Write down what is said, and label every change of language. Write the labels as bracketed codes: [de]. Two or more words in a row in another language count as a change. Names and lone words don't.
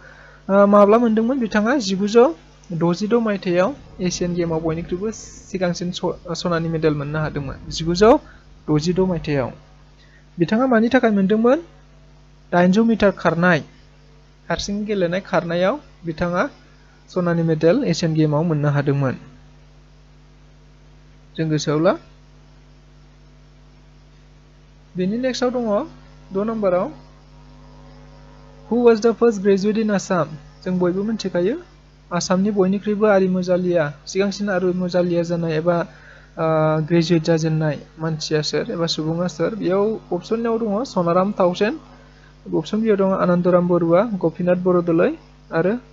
[brx] बै समाव माब्ला मोनदोंमोन बिथाङा? 1966 मायथाइयाव एशियान गेमाव बयनिख्रुइबो सिगांसिन सनानि मेडेल मोननो हादोंमोन 1966 मायथाइयाव बिथाङा मानि थाखाय मोनदोंमोन 800 मिटार खारनाय हारसिं गेलेनाय खारनायाव बिथाङा सनानि मेडेल एशियान गेमाव मोननो हादोंमोन जों गोसोआव ला बेनि नेक्स्टआव दङ 2 नम्बराव [en] Who was the first graduate in Assam [brx] जों बयबो मिथिखायो आसामनि बयनिख्रुइबो आरिमुजालिया सिगांसिन आरिमुजालिया जानाय एबा ग्रेजुवेट जाजेननाय मानसिया सोर एबा सुबुङा सोर बेयाव अपसनाव दङ सनाराम ताउसेन अपसन बियाव दङ आनन्दराम बरुवा गपिनाथ बरदलै आरो